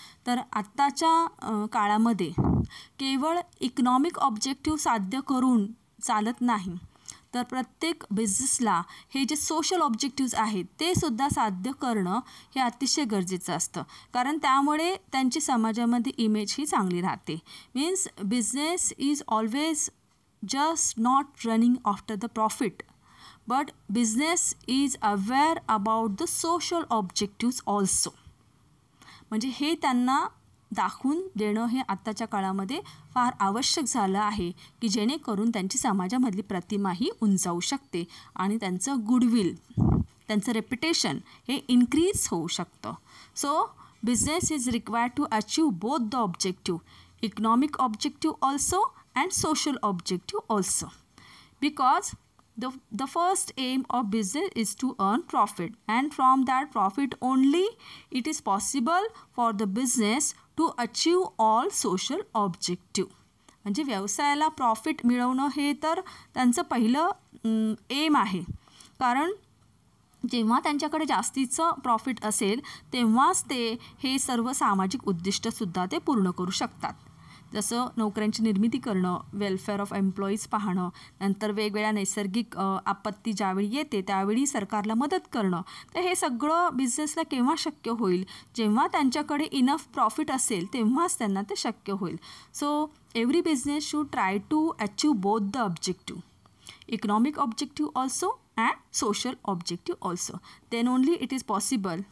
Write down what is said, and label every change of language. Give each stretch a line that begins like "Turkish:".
Marathi: तर आत्ताच्या काळामध्ये केवळ इकॉनॉमिक ऑब्जेक्टिव्ह साध्य करून चालत नाही, तर प्रत्येक बिझनेसला हे जे सोशल ऑब्जेक्टिव्ज आहेत ते सुद्धा साध्य करणं हे अतिशय गरजेचं असतं. कारण त्यामुळे त्यांची समाजामध्ये इमेज ही चांगली राहते. Means
English: Business is always just not running after the profit, but business is aware about the social objectives also.
Marathi: म्हणजे हे त्यांना दाखवून देणं हे आत्ताच्या काळामध्ये फार आवश्यक झालं आहे की जेणेकरून त्यांची समाजामधली प्रतिमा ही उंचावू शकते आणि त्यांचं गुडविल, त्यांचं रेप्युटेशन हे इन्क्रीज होऊ शकतं.
English: So business is required to achieve both the objective, economic objective also and social objective also, because the first aim of business is to earn profit, and from that profit only it is possible for the business to achieve all social objective.
Marathi: म्हणजे व्यवसायाला profit मिळवणं हे तर त्यांचं पहिलं M आहे. कारण जेव्हा त्यांच्याकडे जास्तीचं प्रॉफिट असेल तेव्हाच ते हे सर्व सामाजिक उद्दिष्टसुद्धा ते पूर्ण करू शकतात. जसं नोकऱ्यांची निर्मिती करणं, वेलफेअर ऑफ एम्प्लॉईज पाहणं, नंतर वेगवेगळ्या नैसर्गिक आपत्ती ज्यावेळी येते त्यावेळी सरकारला मदत करणं. तर हे सगळं बिझनेसला केव्हा शक्य होईल? जेव्हा त्यांच्याकडे इनफ प्रॉफिट असेल तेव्हाच त्यांना ते शक्य होईल.
English: So every business should try to achieve both the objective, economic objective also and social objective also. Then only it is possible